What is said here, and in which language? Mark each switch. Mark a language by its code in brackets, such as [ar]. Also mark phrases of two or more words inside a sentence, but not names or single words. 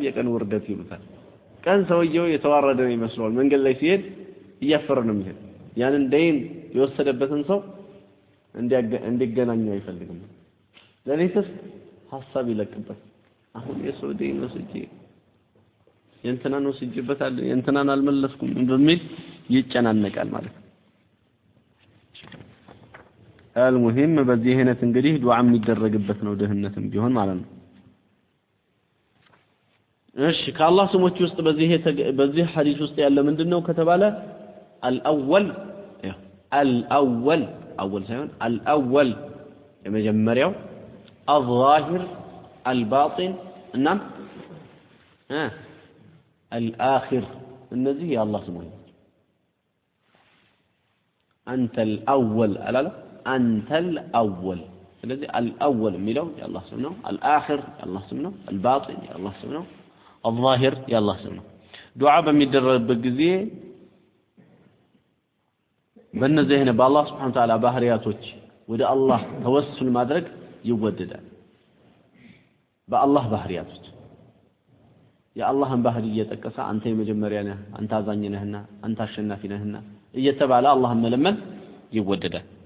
[am] የቀን ወርደት ይሉታል ቀን ሰውየው የተዋረደ ነው ይመስላል መንገድ ላይ ሲሄድ እያፈረ ነው የሚሄድ ያንን ደይን የወሰደበትን ሰው እንዲገናኘው አይፈልግም ለሌሊትስ ሐሳብ ይለቅበት አሁን የሰው ደይን ወስጄ የእንትናን ወስጄበታል የእንትናን አልመለስኩም በሚል ይጨናነቃል ማለት ነው المهم በዚህ አይነት እንግዲህ ዱዓ የሚደረግበት ነው ድህነትም ቢሆን ማለት ነው እሺ ከአላህ ስሞች ውስጥ በዚህ ሐዲስ ውስጥ ያለ ምንድነው ከተባለ [ar] الأول أول [am] ሳይሆን الأول የመጀመሪያው [ar] الظاهر الباطن [am] እና الآخر እነዚህ የአላህ ስሞች [ar] أنت الأول [am] አላለ [ar] أنت الأول [am] ስለዚህ الأول የሚለው የአላህ ስም ነው الآخر የአላህ ስም ነው الباطن የአላህ ስም ነው الظاهر የአላህ ስም ነው ዱዓ በሚደረግበት ጊዜ በእነዚህ አይነት በአላህ [ar] سبحانه وتعالى [am] ባህሪያቶች ወደ አላህ ተወሱል ማድረግ ይወደዳል በአላህ ባህሪያቶች የአላህን ባህሪ እየጠቀሰ አንተ የመጀመሪያ ነህ አንተ አዛኝ ነህና አንተ አሸናፊ ነህና እየተባለ አላህን መለመን ይወደዳል